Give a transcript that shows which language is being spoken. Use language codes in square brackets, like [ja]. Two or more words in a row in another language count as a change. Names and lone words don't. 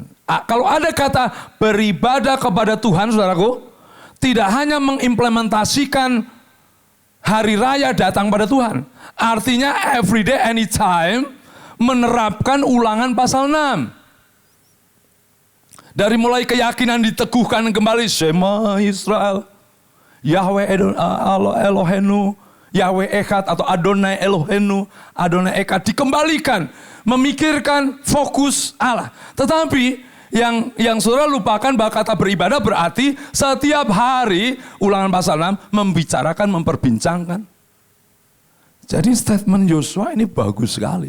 [id] Kalau ada kata beribadah kepada Tuhan, saudaraku, tidak hanya mengimplementasikan hari raya datang pada Tuhan. Artinya [en] everyday, anytime, [id] menerapkan Ulangan pasal 6. Dari mulai keyakinan diteguhkan kembali, [he] שמע ישראל יהוה אלוהינו יהוה אחד atau אדוני אלוהינו אדוני אחד [id] dikembalikan, memikirkan fokus Allah. Tetapi yang saudara lupakan bahwa kata beribadah berarti setiap hari Ulangan pasal 6 membicarakan, memperbincangkan. Jadi statement Yosua ini bagus sekali.